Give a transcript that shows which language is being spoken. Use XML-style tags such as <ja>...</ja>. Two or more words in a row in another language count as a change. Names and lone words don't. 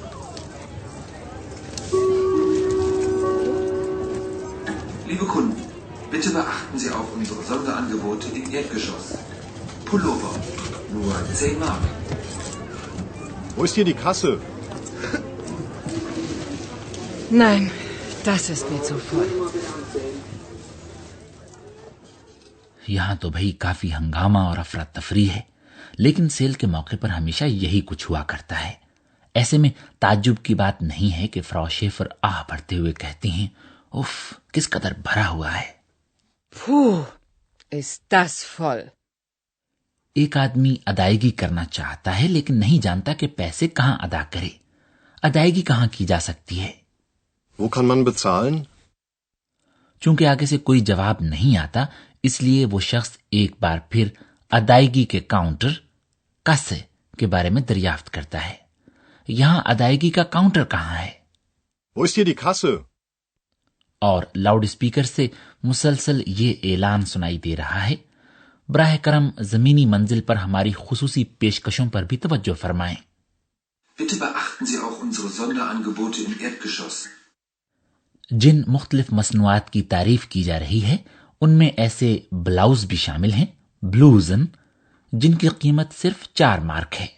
<de>Liebe Kunden, bitte beachten Sie auch unsere Sonderangebote im Erdgeschoss. Pullover, nur 10 Mark. Wo ist hier die Kasse? Nein, das ist mir zu voll.</de> <ur>یہاں تو بھائی کافی ہنگامہ اور افرا تفری ہے، لیکن سیل کے موقع پر ہمیشہ یہی کچھ ہوا کرتا ہے. ایسے میں تعجب کی بات نہیں ہے کہ فراؤ شیفر آہ بھرتے ہوئے کہتی ہیں، اف، کس قدر بھرا ہوا ہے.</ur> <de>Puh, ist das voll.</de> <ur>ایک آدمی ادائیگی کرنا چاہتا ہے لیکن نہیں جانتا کہ پیسے کہاں ادا کرے. ادائیگی کہاں کی جا سکتی ہے?</ur> <de>Wo kann man bezahlen?</de> <ur>چونکہ آگے سے کوئی جواب نہیں آتا، اس لیے وہ شخص ایک بار پھر ادائیگی کے کاؤنٹر کاسے کے بارے میں دریافت کرتا ہے. یہاں ادائیگی کا کاؤنٹر کہاں ہے?</ur> <de>Wo ist hier die Kasse?</de> <ur>اور لاؤڈ سپیکر سے مسلسل یہ اعلان سنائی دے رہا ہے، براہ کرم زمینی منزل پر ہماری خصوصی پیشکشوں پر بھی توجہ فرمائیں.</ur> <de>Bitte beachten Sie auch unsere Sonderangebote im Erdgeschoss.</de> <ur>جن مختلف مصنوعات کی تعریف کی جا رہی ہے ان میں ایسے بلاؤز بھی شامل ہیں، بلوزن، جن کی قیمت صرف 4 مارک ہے.</ur>